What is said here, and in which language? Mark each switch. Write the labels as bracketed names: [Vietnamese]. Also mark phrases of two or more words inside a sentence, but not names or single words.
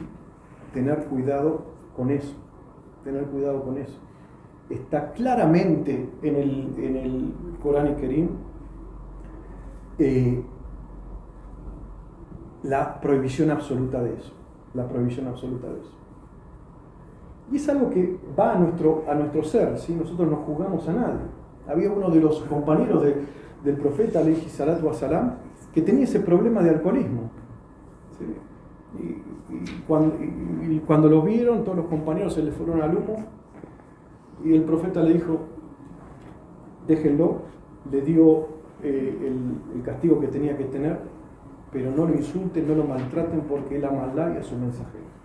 [Spanish] Tener cuidado con eso, Está claramente en el Corán Kerim la prohibición absoluta de eso. Y es algo que va a nuestro ser, ¿sí? Nosotros no juzgamos a nadie. Había uno de los compañeros del profeta, [Arabic] عليه الصلاة والسلام, [Spanish] que tenía ese problema de alcoholismo. ¿Sí? Y cuando lo vieron, todos los compañeros se les fueron al humo, y el profeta le dijo, déjenlo, le dio el castigo que tenía que tener, pero no lo insulten, no lo maltraten, porque él ama a Allah y a su mensajero.